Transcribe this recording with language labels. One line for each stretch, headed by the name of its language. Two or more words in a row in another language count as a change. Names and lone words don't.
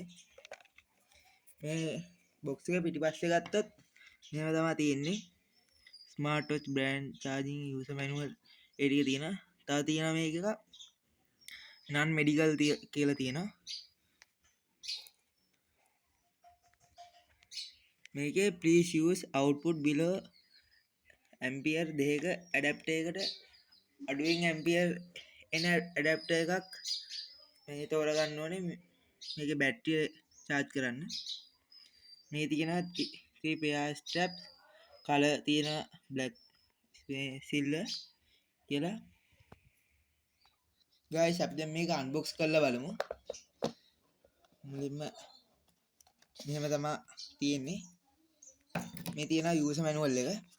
Sinhala: මේ බොක්ස් එක පිටිපස්සේ ගත්තොත් මෙහෙම තමයි තියෙන්නේ.
English: smart watch brand charging user manual
Sinhala: ඒ ටික තියෙනවා. තව තියෙනවා මේක එක
English: non medical
Sinhala: කියලා තියෙනවා. මේකේ
English: please use output below ampere
Sinhala: 2ක adapter එකට අඩුවෙන් ampere එන adapter එකක් මේ තෝරගන්න ඕනේ. මේකේ බැටරිය charge කරන්න. මේ තියෙනවා
English: 3 pair straps,
Sinhala: color තියෙනවා
English: black, silver
Sinhala: කියලා. guys අපි දැන් මේක unbox කරලා බලමු. මුලින්ම මෙහෙම තමයි තියෙන්නේ. මේ තියෙනවා
English: user manual
Sinhala: එක.